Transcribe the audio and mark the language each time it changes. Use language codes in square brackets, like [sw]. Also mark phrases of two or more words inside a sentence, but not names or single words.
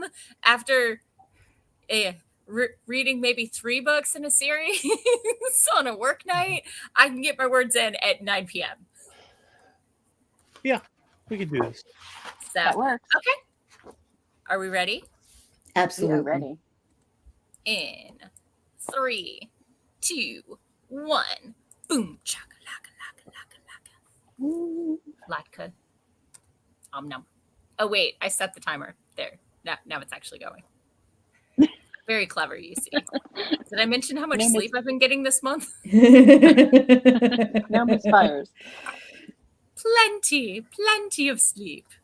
[en] after reading maybe 3 books in a series on a work night, I can get my words in at 9 p.m. Yeah, we can do this. So, that works. Okay. Are we ready? Absolutely. We are ready. In 3, 2, 1. Boom. Chaka, laka, laka, laka, laka. Latka. Nom. Oh, wait. I set the timer. There. Now it's actually going. Very clever, you see. Did I mention how much No sleep I've been getting this month? No misfires. Plenty of sleep.